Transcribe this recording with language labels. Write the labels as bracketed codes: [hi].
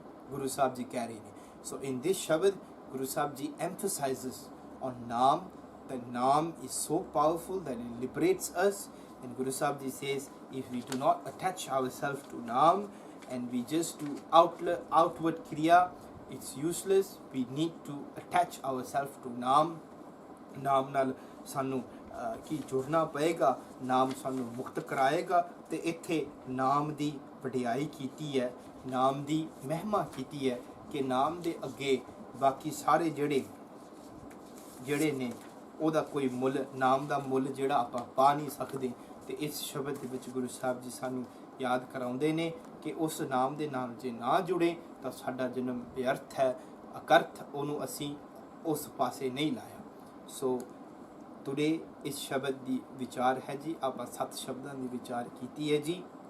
[hi] गुरु साहब जी कह रहे हैं. [en] So in this shabad Guru Sahib ji emphasizes on naam. The naam is so powerful that it liberates us. And Guru Sahib Ji says, if we do not attach ourselves to naam and we just do outward kriya, it's useless. We need to attach ourselves to naam. [pa] नाम नाल सानू की जुड़ना पएगा, नाम सानू मुक्त कराएगा. ते इत्थे नाम दी वडियाई कीती है, नाम दी महिमा कीती है कि नाम दे अगे बाकी सारे जेड़े ने ਉਹਦਾ ਕੋਈ ਮੁੱਲ, ਨਾਮ ਦਾ ਮੁੱਲ ਜਿਹੜਾ ਆਪਾਂ ਪਾ ਨਹੀਂ ਸਕਦੇ। ਤੇ ਇਸ ਸ਼ਬਦ ਦੇ ਵਿੱਚ ਗੁਰੂ ਸਾਹਿਬ ਜੀ ਸਾਨੂੰ ਯਾਦ ਕਰਾਉਂਦੇ ਨੇ ਕਿ ਉਸ ਨਾਮ ਦੇ ਨਾਲ ਜੇ ਨਾ ਜੁੜੇ ਤਾਂ ਸਾਡਾ ਜਨਮ ਵਿਅਰਥ ਹੈ, ਅਕਰਥ, ਉਹਨੂੰ ਅਸੀਂ ਉਸ ਪਾਸੇ ਨਹੀਂ ਲਾਇਆ। ਸੋ ਟੁਡੇ ਇਸ ਸ਼ਬਦ ਦੀ ਵਿਚਾਰ ਹੈ ਜੀ, ਆਪਾਂ 7 ਸ਼ਬਦਾਂ ਦੀ ਵਿਚਾਰ ਕੀਤੀ ਹੈ ਜੀ।